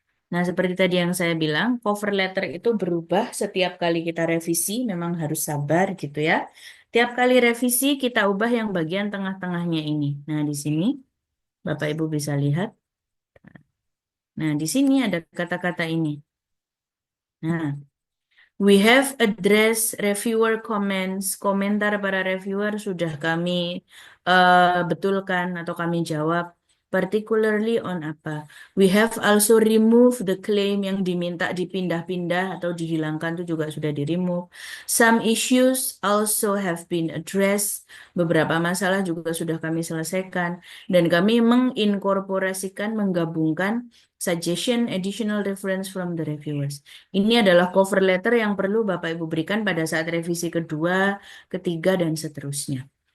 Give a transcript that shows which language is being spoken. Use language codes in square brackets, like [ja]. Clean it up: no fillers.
[id] Nah, seperti tadi yang saya bilang, cover letter itu berubah setiap kali kita revisi, memang harus sabar gitu ya. Tiap kali revisi kita ubah yang bagian tengah-tengahnya ini. Nah, di sini Bapak Ibu bisa lihat. Nah, di sini ada kata-kata ini. [en] Nah, we have addressed reviewer comments. [id] Komentar para reviewer sudah kami betulkan atau kami jawab. [en] Particularly on [id] apa? [en] We have also removed the claim [id] yang diminta dipindah-pindah atau dihilangkan itu juga sudah di-remove. [en] Some issues also have been addressed. [id] Beberapa masalah juga sudah kami selesaikan. Dan kami menginkorporasikan, menggabungkan [en] suggestion, additional reference from the reviewers. [id] Ini adalah cover letter yang perlu Bapak Ibu berikan pada saat revisi kedua, ketiga, dan seterusnya.